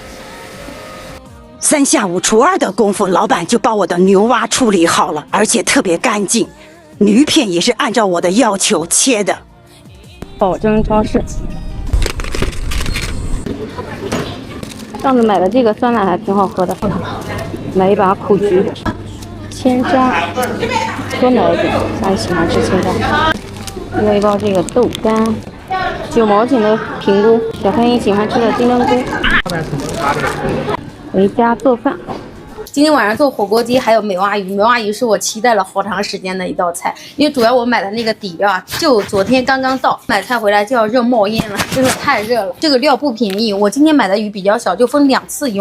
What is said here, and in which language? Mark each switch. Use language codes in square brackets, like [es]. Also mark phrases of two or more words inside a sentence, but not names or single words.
[zh] 3 下5除2的功夫，老板就把我的牛蛙處理好了，而且特別乾淨。魚片也是按照我的要求切的。寶珍超市。上次買的這個酸奶還挺好喝的，買一把苦菊。千張，多買一點，家裡喜歡吃千張。要一包這個豆乾，9毛錢的平菇，小朋友喜歡吃的金針菇。回家做飯。今天晚上做火鍋雞，還有美蛙魚。美蛙魚是我期待了好長時間的一道菜，因為主要我買的那個底料啊，就昨天剛剛到，買菜回來就要熱冒煙了，真的太熱了。這個料不便宜，我今天買的魚比較小，就分2次用。